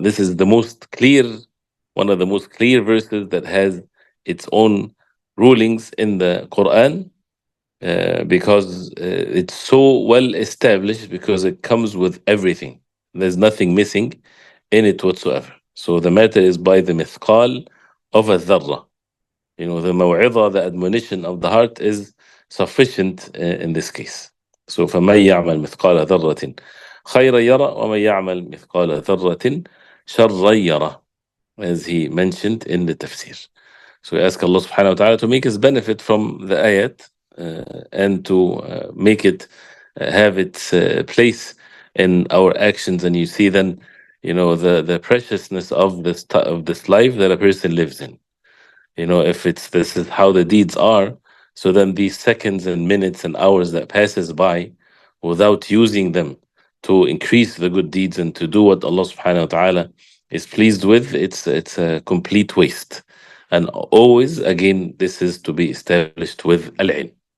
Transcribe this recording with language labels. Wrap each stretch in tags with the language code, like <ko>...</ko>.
<en>This is the most clear, one of the most clear verses that has its own rulings in the Quran, because it's so well established, because it comes with everything. There's nothing missing in it whatsoever. So the matter is by the mithqal of a dharra. The maw'idha, the admonition of the heart, is sufficient in this case.</en> <ar>So فَمَنْ يَعْمَلْ مِثْقَالَ ذَرَّةٍ خَيْرًا يَرَى وَمَنْ يَعْمَلْ مِثْقَالَ ذَرَّةٍ شَرًّا يَرَى,</ar> <en>as he mentioned in the tafsir. So we ask Allah subhanahu wa ta'ala to make us benefit from the ayat, and to make it have its place in our actions. And you see then, the preciousness of this life that a person lives in. If this is how the deeds are, so then these seconds and minutes and hours that passes by without using them to increase the good deeds and to do what Allah subhanahu wa ta'ala is pleased with, it's a complete waste. And always, again, this is to be established with al-ilm.</en>